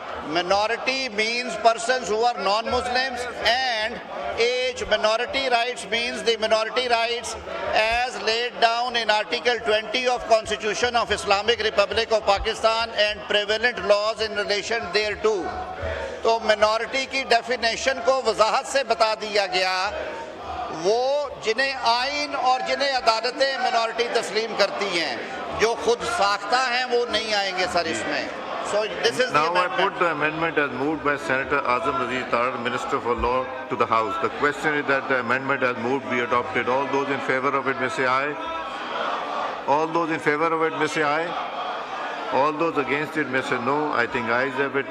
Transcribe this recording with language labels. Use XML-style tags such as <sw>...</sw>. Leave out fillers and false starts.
<en>Minority means persons who are non-Muslims, and H, minority rights means the minority rights as laid down in Article 20 of Constitution of Islamic Republic of Pakistan and prevalent laws in relation thereto.</en> <ur>تو minority کی definition کو وضاحت سے بتا دیا گیا. وہ جنہیں آئین اور جنہیں عدالتیں minority تسلیم کرتی ہیں جو خود ساختہ ہیں وہ نہیں آئیں گے سر اس میں.</ur> <en>So this is now the I put the amendment as moved by Senator Azam Nazir Taran, Minister for Law, to the House. The question is that the amendment as moved be adopted. All those in favor of it may say aye. All those in favor of it may say aye. All those against it may say no. I think ayes have it.</en>